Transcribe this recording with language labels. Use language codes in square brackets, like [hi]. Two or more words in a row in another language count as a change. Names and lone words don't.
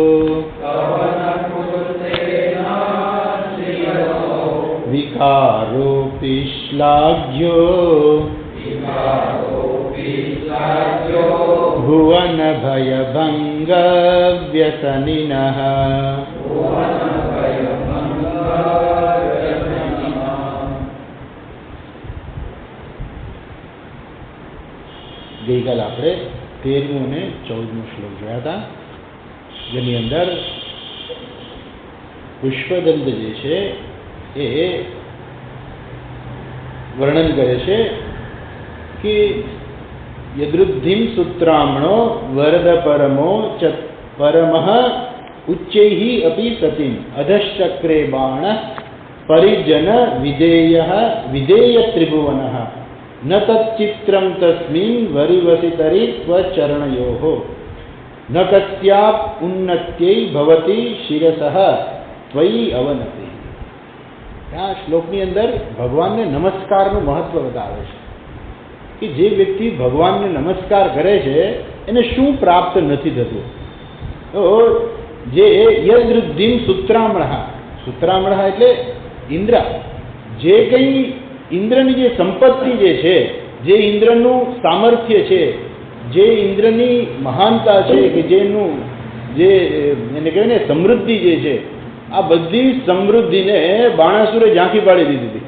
[sa] विकारोऽपि श्लाघ्यो भुवन भयभंग व्यसनिनः [gu] गईकाल આપણે 13મો અને 14મો શ્લોક જોયા હતા, જેની અંદર પુષ્પદંત જે છે એ વર્ણન કરે છે કે [sa] યદૃદ્ધિમ સૂત્રામણો વરદ પરમો ચ પરમઃ ઉચ્ચૈઃ અપી સતીમ અધશ્ચક્રે બાણ પરિજન વિધેયઃ વિધેય ત્રિભુવનઃ न तच्चित्रं तस्मिन् वरिवसितरि त्वचरणयोः न कस्याप् उन्नत्यै भवति शिरसः त्वयि अवनति। [gu] આ શ્લોકની અંદર ભગવાનને નમસ્કારનું મહત્વ બતાવે છે કે જે વ્યક્તિ ભગવાનને નમસ્કાર કરે છે એને શું પ્રાપ્ત નથી થતું. તો જે [sa] યદૃદ્ધિમ સૂત્રામણઃ, [gu] સૂત્રામણઃ એટલે ઇન્દ્ર, જે કંઈ ઇન્દ્રની જે સંપત્તિ જે છે, જે ઇન્દ્રનું સામર્થ્ય છે, જે ઇન્દ્રની મહાનતા છે, કે જેનું જે એને કહેવાય ને સમૃદ્ધિ જે છે, આ બધી સમૃદ્ધિને બાણાસુરે ઝાંખી પાડી દીધી હતી.